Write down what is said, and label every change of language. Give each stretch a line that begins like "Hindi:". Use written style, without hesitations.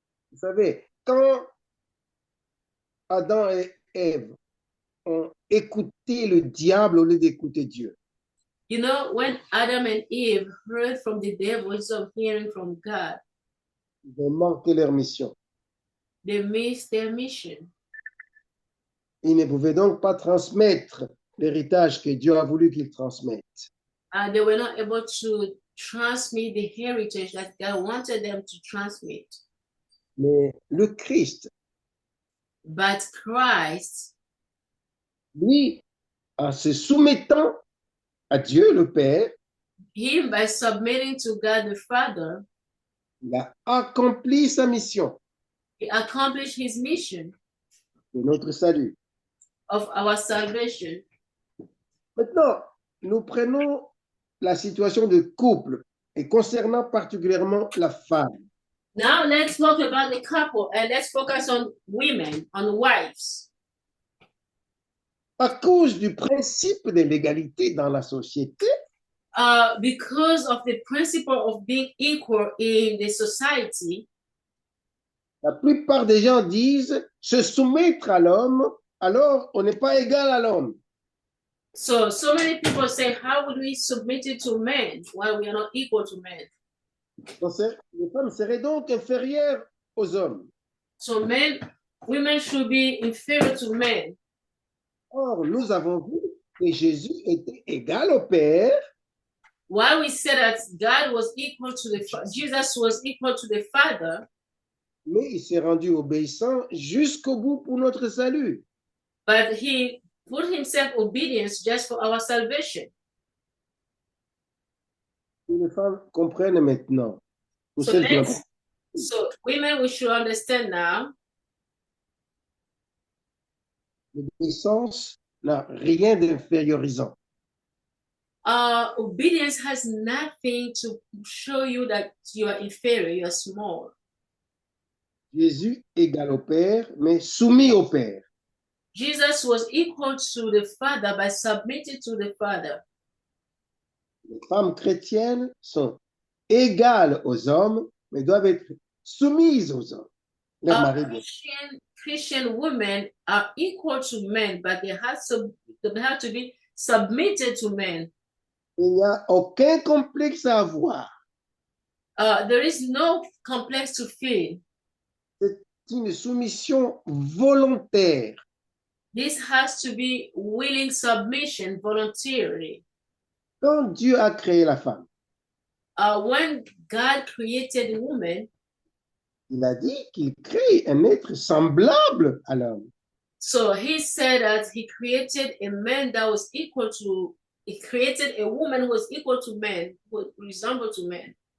French: Vous savez, quand Adam et Ève ont écouté le diable au lieu d'écouter Dieu,
English: You know, when Adam and Eve heard from the devil instead of hearing from God,
French: ils ont manqué leur mission.
English: they missed their mission.
French: Ils ne pouvaient donc pas transmettre l'héritage que Dieu a voulu qu'ils transmettent.
English: They were not able to transmit the heritage that God wanted them to transmit.
French: Mais le Christ,
English: But Christ,
French: lui, en se soumettant à Dieu le Père,
English: him by submitting to God the Father,
French: il a accompli sa mission
English: he accomplished his mission
French: de notre salut.
English: of our salvation.
French: Maintenant, nous prenons la situation de couple et concernant particulièrement la femme.
English: Now let's talk about the couple and let's focus on women, on wives.
French: À cause du principe de l'égalité dans la société,
English: Because of the principle of being equal in the society,
French: la plupart des gens disent se soumettre à l'homme, alors on n'est pas égal à l'homme.
English: so many people say, how would we submit it to men while we are not equal to men?
French: Donc, les femmes seraient donc inférieures aux hommes.
English: So women should be inferior to men.
French: Or, nous avons vu que Jésus était égal au Père,
English: While we said that God was equal to Jesus was equal to the Father,
French: mais il s'est rendu obéissant jusqu'au bout pour notre salut.
English: but he put himself obedience just for our salvation.
French: Que les femmes comprennent maintenant. Pour
English: So,
French: celles qui
English: so women, we should understand now,
French: l'obéissance n'a rien d'infériorisant.
English: obedience has nothing to show you that you are inferior, you are small.
French: Jésus égal au Père, mais soumis au Père.
English: Jesus was equal to the Father by submitting to the Father.
French: Les femmes chrétiennes sont égales aux hommes, mais doivent être soumises aux hommes. Leur mari, bien sûr.
English: Christian women are equal to men, but they have to be submitted to men.
French: Il n'y a aucun complexe à avoir.
English: There is no complex to feel.
French: C'est une soumission volontaire.
English: This has to be willing submission voluntarily.
French: Quand Dieu a créé la femme,
English: When God created woman,
French: il a dit qu'il crée un être semblable à l'homme.
English: so he said that he created a man that was equal to, he created a woman who was equal to men, who resembled to men.